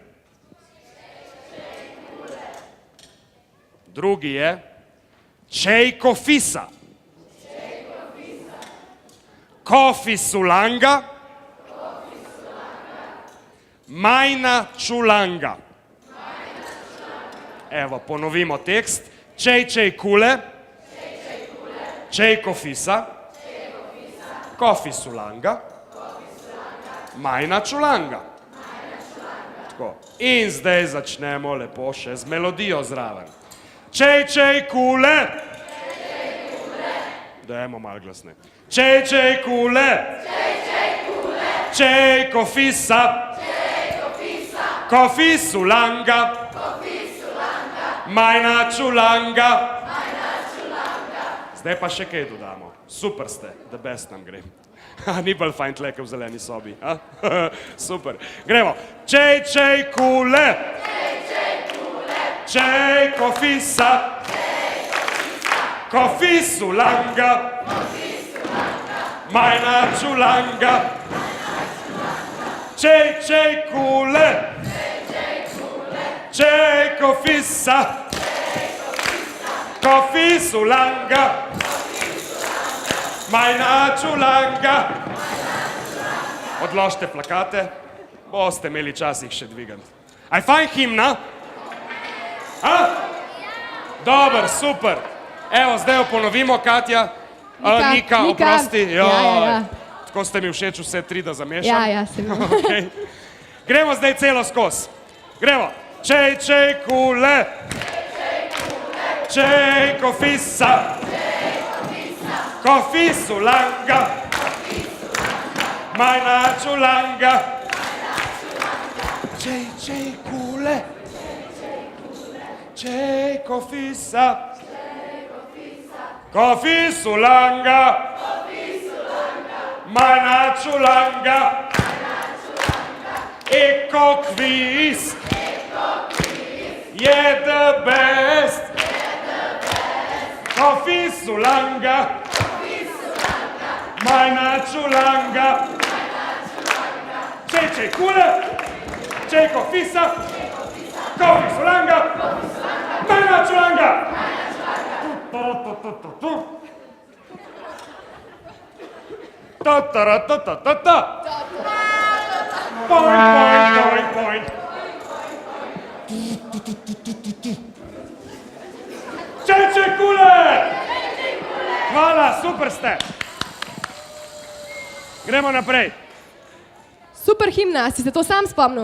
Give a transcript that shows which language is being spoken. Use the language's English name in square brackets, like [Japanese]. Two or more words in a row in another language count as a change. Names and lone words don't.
[Slovenian] Drugi je: [Akan] Čej, kofisa. Kofi sulanga. Majna čulanga. [Slovenian] Evo, ponovimo tekst. [Akan] Čej, čej, kule. Čej, kofisa. Kofi sulanga. Majna čulanga. [Slovenian] Tako. In zdaj začnemo lepo še z melodijo zraven. [Akan] Čej, kule. [Slovenian] Dajmo malo glasne. Čej, kule. Čej, kofisa. Kofisulanga. Majna čulanga. Zdaj pa še kaj dodamo. Super ste, [English] the best [Slovenian] nam gre. Ni bolj fajn tleke v zeleni sobi. Super. Gremo. [Akan] Čej, kule. Čej, kofisa. Kofisulanga. Majna čulanga. Čej, kule. Čej, kofisa. Kofisulanga. Majna čulanga. [Slovenian] Odložite plakate, boste imeli čas jih še dvigati. Aj fajn himna? Dober, super. Evo, zdaj jo ponovimo, Katja. Nika, oprosti. Ja. Tako ste mi všeč vse tri, da zamešam. Ja, se mi. Okay. Gremo zdaj celo skozi. Gremo. [Akan] Čej, kule. Čej, kofisa. Kofisulanga. Majna čulanga. Čej, kule. Čej, kofisa. Kofisulanga. Majna čulanga. [Slovenian] Eko kviz. Je [English] the best. [Akan] Kofisulanga. Majna čulanga. Čej, kule. Čej, kofisa. Kofisulanga. Majna čulanga. Ta-ta-ra-ta-ta-ta-ta. Point. Čej, kule. [Slovenian] Hvala, super ste. Gremo naprej. Super himna, si se to sam spomnil?